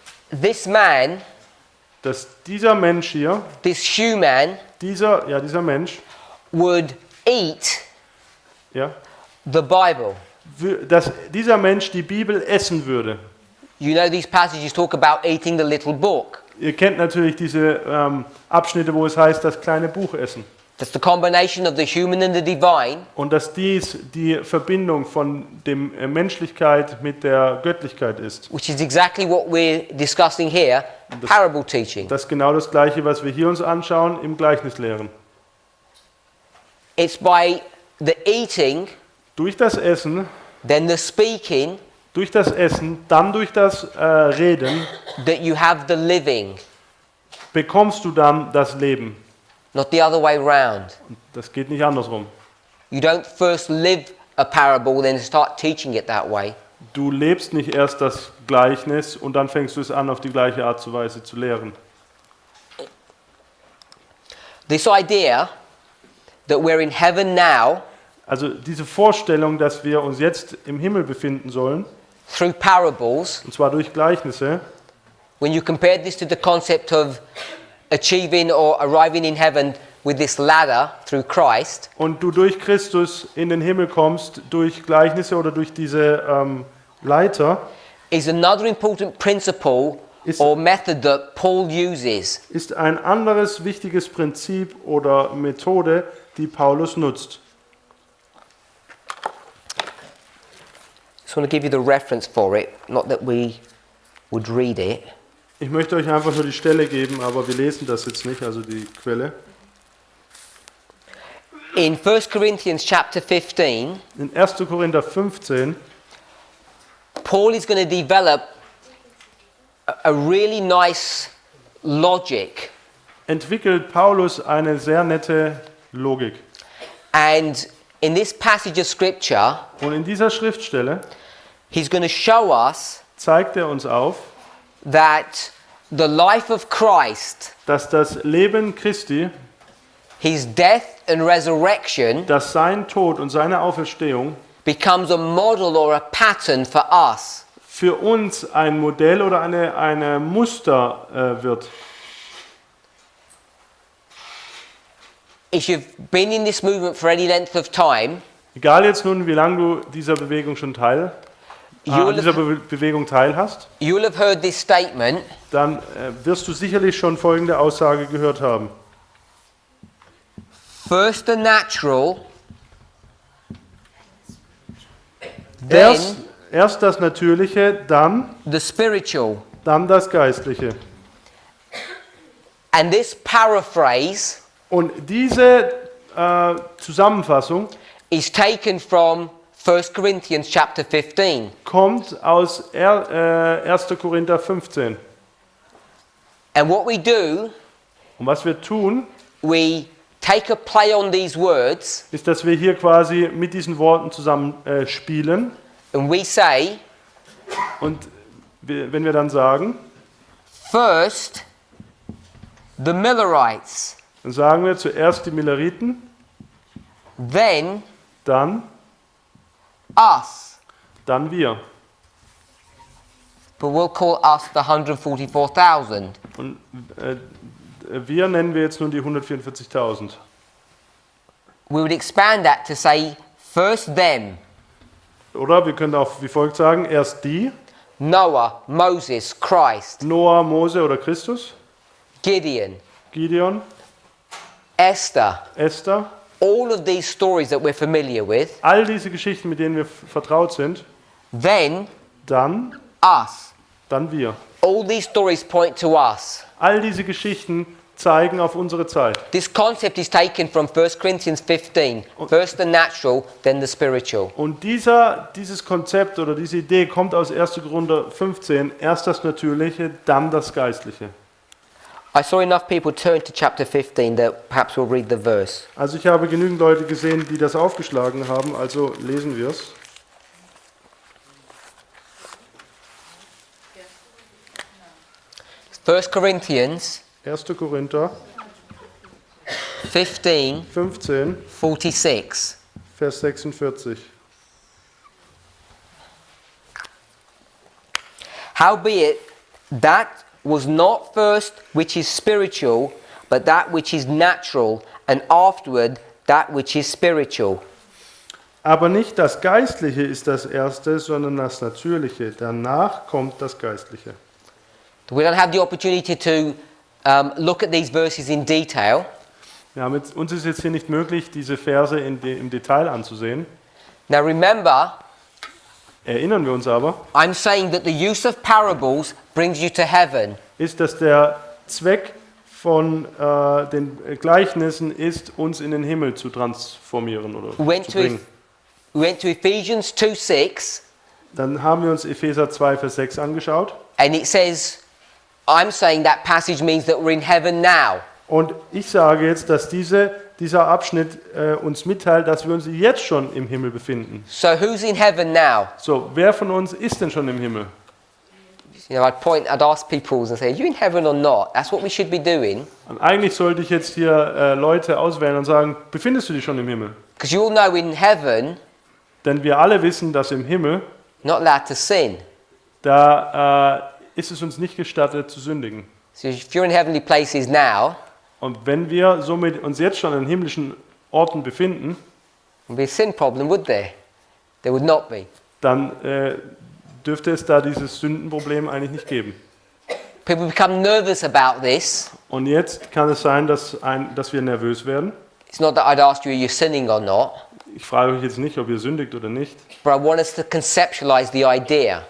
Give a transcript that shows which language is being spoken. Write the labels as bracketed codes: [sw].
[en] this man, [de] dass dieser Mensch hier, [en] this human, [de] dieser Mensch, [en] would eat [de] ja, [en] the Bible. [de] dass dieser Mensch die Bibel essen würde. [en] You know these passages talk about eating the little book. [de] Ihr kennt natürlich diese Abschnitte, wo es heißt, das kleine Buch essen. [en] That's the combination of the human and the divine. [de] Und dass dies die Verbindung von der Menschlichkeit mit der Göttlichkeit ist. [en] Which is exactly what we're discussing here, parable teaching. [de] Das ist genau das Gleiche, was wir hier uns anschauen, im Gleichnis lehren. [en] It's by the eating, [de] Durch das Essen, [en] then the speaking, [de] durch das Essen, dann durch das Reden, [en] that you have the living, [de] bekommst du dann das Leben. [en] not the other way round. [de] Das geht nicht andersrum. [en] You don't first live a parable, then start teaching it that way. [de] Du lebst nicht erst das Gleichnis und dann fängst du es an, auf die gleiche Art und Weise zu lehren. [en] This idea that we're in heaven now [de] Also diese Vorstellung, dass wir uns jetzt im Himmel befinden sollen, [en] through parables, [de] und zwar durch Gleichnisse, [en] when you compare this to the concept of achieving or arriving in heaven with this ladder through Christ, [de] und du durch Christus in den Himmel kommst, durch Gleichnisse oder durch diese Leiter, [en] is another important principle or method that Paul uses. [de] ist ein anderes wichtiges Prinzip oder Methode, die Paulus nutzt. [en] I just want to give you the reference for it, not that we would read it. [de] Ich möchte euch einfach nur die Stelle geben, aber wir lesen das jetzt nicht, also die Quelle. [en] In 1 Corinthians chapter 15, [de] In 1. Korinther 15 [en] Paul is going to develop a really nice logic. [de] entwickelt Paulus eine sehr nette Logik. [en] And in this passage of scripture, [de] Und in dieser Schriftstelle [en] he's going to show us [de] zeigt er uns auf, [en] that the life of Christ, [de] dass das Leben Christi, [en] his death and resurrection, [de] dass sein Tod und seine Auferstehung [en] becomes a model or a pattern for us. [de] für uns ein Modell oder eine Muster wird. [en] if you've been in this movement for any length of time, [de] Egal jetzt nun, wie lange du dieser Bewegung schon an dieser Bewegung teilhast, [en] you'll have heard this statement, [de] dann wirst du sicherlich schon folgende Aussage gehört haben. [en] first the natural, then [de] Erst das Natürliche, dann [en] the spiritual. [de] das Geistliche. [en] And this paraphrase [de] Und diese Zusammenfassung [en] is taken from 1 Corinthians chapter 15. [de] kommt aus 1. Korinther 15. [en] And what we do, [de] Und was wir tun, [en] we take a play on these words [de] ist, dass wir hier quasi mit diesen Worten zusammen spielen. [en] and we say, [de] Und wenn wir dann sagen, [en] first the Millerites, [de] dann sagen wir zuerst die Milleriten, [en] then [de] dann [en] us. [de] wir. [en] But we'll call us the 144,000. [de] Und wir nennen wir jetzt nun die 144.000. [en] We would expand that to say first them, [de] Oder wir können auch wie folgt sagen, erst die, [en] Noah, Moses, Christ, [de] Noah, Mose oder Christus, [en] Gideon, [de] Gideon, [en] Esther, [de] Esther, [en] all of these stories that we're familiar with, [de] all diese Geschichten, mit denen wir vertraut sind, [en] then [de] dann [en] us. [de] wir. [en] All these stories point to us. [de] All diese Geschichten zeigen auf unsere Zeit. [en] This concept is taken from 1 Corinthians 15. First the natural, then the spiritual. [de] Und dieses Konzept oder diese Idee kommt aus 1. Korinther 15, erst das Natürliche, dann das Geistliche. [en] I saw enough people turn to chapter 15 that perhaps we'll read the verse. [de] Also ich habe genügend Leute gesehen, die das aufgeschlagen haben, also lesen wir es. [en] 1 Corinthians [de] 1. Korinther [en] 15, [de] 15, [en] 46. [de] Vers 46. [en] Howbeit, that was not first which is spiritual, but that which is natural, and afterward that which is spiritual. [de] Aber nicht das Geistliche ist das Erste, sondern das Natürliche. Danach kommt das Geistliche. [en] We don't have the opportunity to look at these verses in detail. [de] Uns ist jetzt hier nicht möglich, diese Verse im Detail anzusehen. [en] Now remember, [de] Erinnern wir uns aber, [en] I'm saying that the use of parables brings you to heaven. [de] ist, dass der Zweck von den Gleichnissen ist, uns in den Himmel zu transformieren oder [en] We went [de] zu [en] to, [de] bringen. [en] we went to Ephesians 2:6, [de] Dann haben wir uns Epheser 2, Vers 6 angeschaut. [en] and it says, I'm saying that passage means that we're in heaven now. [de] Und ich sage jetzt, dass dieser Abschnitt uns mitteilt, dass wir uns jetzt schon im Himmel befinden. [en] So who's in heaven now? [de] So, wer von uns ist denn schon im Himmel? [en] You know, I'd ask people and say, are you in heaven or not? That's what we should be doing. [de] Und eigentlich sollte ich jetzt hier Leute auswählen und sagen, befindest du dich schon im Himmel? [en] Because you all know in heaven, [de] Denn wir alle wissen, dass im Himmel, [en] not allowed to sin. [de] da ist es uns nicht gestattet zu sündigen. [en] So if you're in heavenly places now, [de] Und wenn wir somit uns jetzt schon an himmlischen Orten befinden, [en] there'd be a sin problem, would there? There would not be. [de] dann dürfte es da dieses Sündenproblem eigentlich nicht geben. [en] People become nervous about this. [de] Und jetzt kann es sein, dass wir nervös werden. [en] It's not that I'd ask you, are you sinning or not? [de] Ich frage euch jetzt nicht, ob ihr sündigt oder nicht. [en] But I want us to conceptualize the idea.